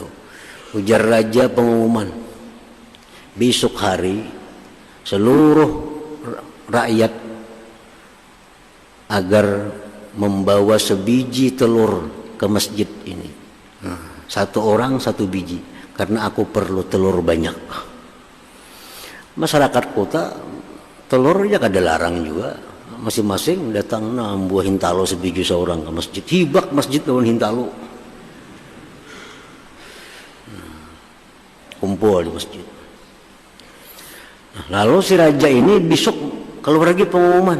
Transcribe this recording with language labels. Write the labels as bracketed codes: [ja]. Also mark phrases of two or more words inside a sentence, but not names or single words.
[bjn] Ujar raja pengumuman, besok hari seluruh rakyat agar membawa sebiji telur ke masjid ini. [id] Nah, satu orang satu biji, karena aku perlu telur banyak. [bjn] Masyarakat kota telurnya kada larang juga. Masing-masing datang buah hintalo sebiji seorang ke masjid, hibak masjid lawan hintalo, kumpul di masjid. [id] Nah, lalu si raja ini besok keluar lagi pengumuman.